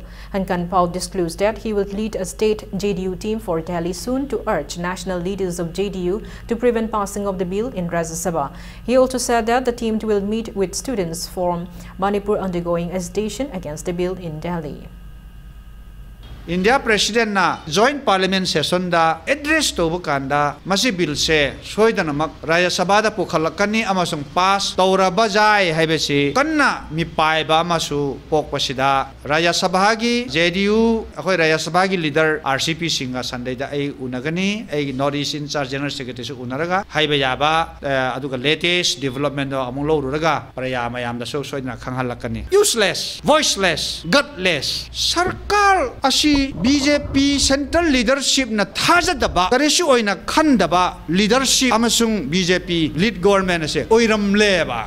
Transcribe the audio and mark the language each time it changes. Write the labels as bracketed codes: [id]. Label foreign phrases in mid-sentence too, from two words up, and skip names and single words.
[en] Hankan Pao disclosed that he will lead a state JDU team for Delhi soon to urge national leaders of JDU to prevent passing of the bill in Rajya Sabha. He also said that the team will meet with students from Manipur undergoing agitation against the bill in Delhi. [mni] India President na [en] Joint Parliament session [mni] da address to bukanda masi bill se soidanamak Rajya Sabha da pukhalakani amasung pass taura bajai haibesi kanna mi paiba amasu pokpasida Rajya Sabha gi JDU akhoi Rajya Sabha gi leader RCP Singha Sunday da ai unagani ai [en] North East in charge General Secretary [mni] su unaraga haiba yaba aduga [en] latest development [mni] do amung loruraga paraya mayam da so soidana khanghalakani [en] useless voiceless gutless [mni] sarkar asi BJP [en] Central Leadership [mni] na thajadaba karesu oina khandaba leadership amasung BJP [en] lead government [mni] ase oiram leba.